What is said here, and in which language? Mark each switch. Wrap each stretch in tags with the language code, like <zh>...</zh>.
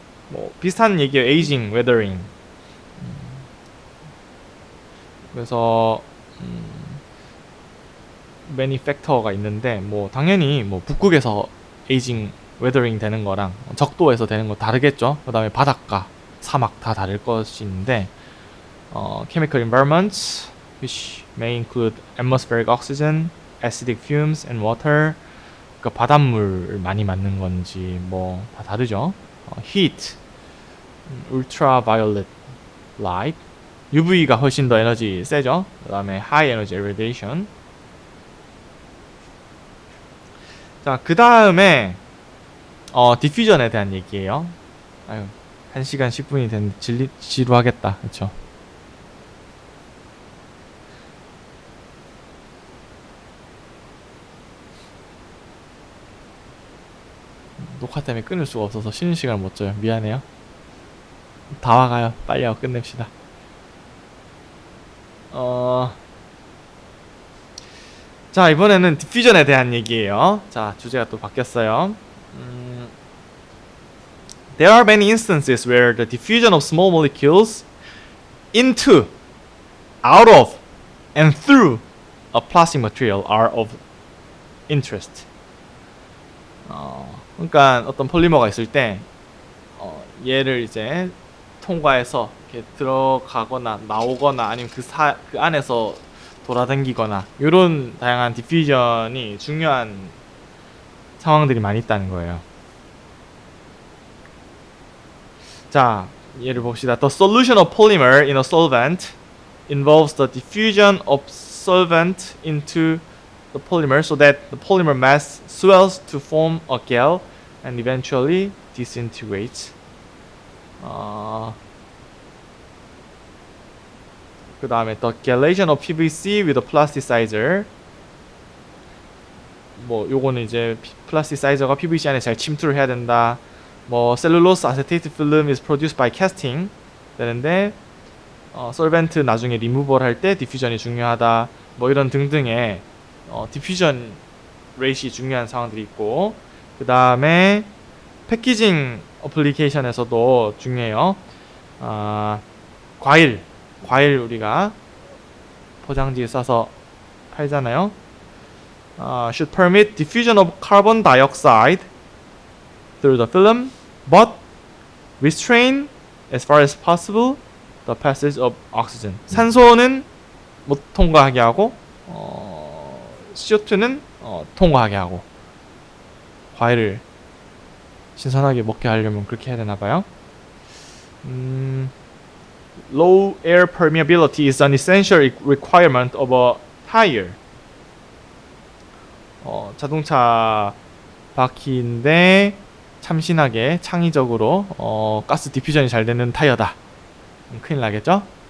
<ko>뭐 비슷한 얘기예요. 에이징, 웨더링. 그래서 매니 팩터가 있는데, 뭐 당연히 뭐 북극에서 에이징, 웨더링 되는 거랑 적도에서 되는 거 다르겠죠. 그 다음에 바닷가, 사막 다 다를 것인데,</ko> <en>chemical environments which may include atmospheric oxygen, acidic fumes and water,</en> <ko>그 바닷물을 많이 맞는 건지 뭐 다 다르죠.</ko> <en>heat, ultraviolet light,</en> <ko>UV가 훨씬 더 에너지 세죠. 그 다음에</ko> <en>high energy radiation.</en> <ko>자, 그 다음에 디퓨전에 대한 얘기예요. 아유, 1시간 10분이 됐는데 지루하겠다. 그쵸? 녹화 때문에 끊을 수가 없어서 쉬는 시간을 못 줘요. 미안해요. 다 와가요. 빨리 하고 끝냅시다. 자, 이번에는 디퓨전에 대한 얘기예요. 자, 주제가 또 바뀌었어요.</ko> <en>There are many instances where the diffusion of small molecules into, out of, and through a plastic material are of interest.</en> <ko>그러니까 어떤 폴리머가 있을 때 얘를 이제 통과해서 이렇게 들어가거나 나오거나 아니면 그 안에서 돌아다니거나 이런 다양한 디퓨전이 중요한 상황들이 많이 있다는 거예요. 자, 예를 봅시다.</ko> <en>The solution of polymer in a solvent involves the diffusion of solvent into the polymer so that the polymer mass swells to form a gel and eventually disintegrates.</en> <ko>그 다음에</ko> <en>the gelation of PVC with a plasticizer.</en> <ko>뭐 요거는 이제 플라스티사이저가 PVC 안에 잘 침투를 해야 된다. 뭐 셀룰로스 아세테이트 필름</ko> <en>is produced by casting</en> <ko>되는데 솔벤트 나중에 리무벌 할 때 디퓨전이 중요하다. 뭐 이런 등등의 디퓨전 레이시 중요한 상황들이 있고, 그 다음에 패키징 어플리케이션에서도 중요해요. 과일 우리가 포장지에 싸서 팔잖아요.</ko> <en>Should permit diffusion of carbon dioxide through the film, but restrain as far as possible the passage of oxygen.</en> <ko>산소는 못 통과하게 하고 CO2는 통과하게 하고. 과일을 신선하게 먹게 하려면 그렇게 해야 되나 봐요.</ko> <en>Low air permeability is an essential requirement of a tire.</en> <ko>자동차 바퀴인데 참신하게 창의적으로 가스 디퓨전이 잘 되는 타이어다. 큰일 나겠죠?</ko>